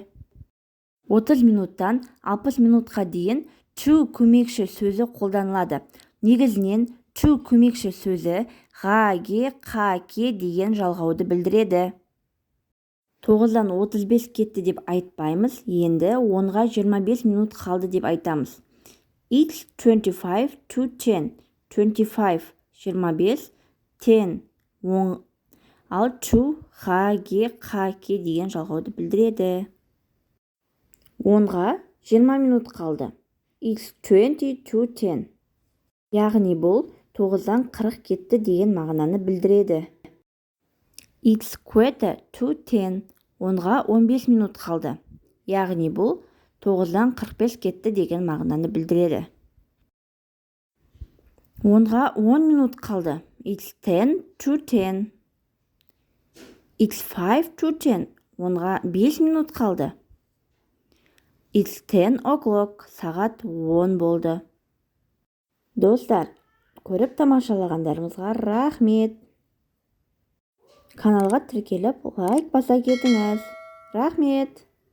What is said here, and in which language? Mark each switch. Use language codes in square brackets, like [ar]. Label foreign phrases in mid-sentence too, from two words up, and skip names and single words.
[kk] 30 минуттан 60 минутқа дейін to көмекші сөзі қолданылады. Негізінен to көмекші сөзі ға-ге, қа-ке деген жалғауды білдіреді. 9-дан 35 кетті деп айтпаймыз, енді 10-ға 25 минут қалды деп айтамыз. [en] It's 25 to 10. 25, 25, 10, 10. [kk] Ал to, ға-ге, қа-ке деген жалғауды білдіреді. 10-ға 20 минут қалды. [en] It's 20 to 10. [kk] Яғни бұл 9-дан 40 кетті деген мағынаны білдіреді. [en] It's quarter to 10. [kk] 10-ға 15 минут қалды. Яғни бұл 9-дан 45 кетті деген мағынаны білдіреді. 10-ға 10 минут қалды. [en] It's 10 to 10. It's 5 to 10. [kk] 10-ға 5 минут қалды. [en] It's 10 o'clock. [kk] Сағат 10 болды. Достар, көріп тамашалағандарыңызға рахмет. Каналға тіркеліп, лайк баса кетіңіз. Рахмет.